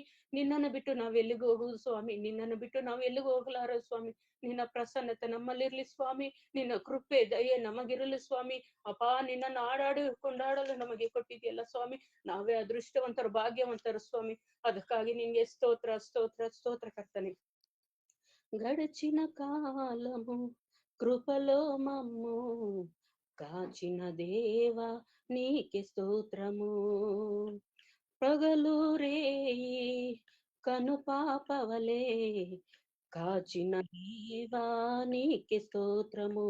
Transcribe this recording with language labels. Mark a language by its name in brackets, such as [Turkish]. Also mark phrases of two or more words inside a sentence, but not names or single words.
[Kannada] ನಿನ್ನನ್ನು ಬಿಟ್ಟು ನಾವೆಲ್ಲಿಗೂ ಹೋಗುವುದು ಸ್ವಾಮಿ, ನಿನ್ನನ್ನು ಬಿಟ್ಟು ನಾವು ಎಲ್ಲಿಗೂ ಹೋಗಲಾರ ಸ್ವಾಮಿ. ನಿನ್ನ ಪ್ರಸನ್ನತೆ ನಮ್ಮಲ್ಲಿರ್ಲಿ ಸ್ವಾಮಿ, ನಿನ್ನ ಕೃಪೆ ದಯೆ ನಮಗಿರಲಿ ಸ್ವಾಮಿ. ಅಪ್ಪ, ನಿನ್ನನ್ನು ಆಡಾಡಿ ಕೊಂಡಾಡಲು ನಮಗೆ ಕೊಟ್ಟಿದೆಯಲ್ಲ ಸ್ವಾಮಿ, ನಾವೇ ಅದೃಷ್ಟವಂತರು, ಭಾಗ್ಯವಂತರು ಸ್ವಾಮಿ. ಅದಕ್ಕಾಗಿ ನಿನ್ಗೆ ಸ್ತೋತ್ರ ಸ್ತೋತ್ರ ಸ್ತೋತ್ರ ಕರ್ತನೆ. [Telugu] గడిచిన కాలము కృపలో మమ్ము కాచిన దేవా నీకే స్తోత్రము. పగలు రేయి కను పాపవలే కాచిన దేవా నీకే స్తోత్రము.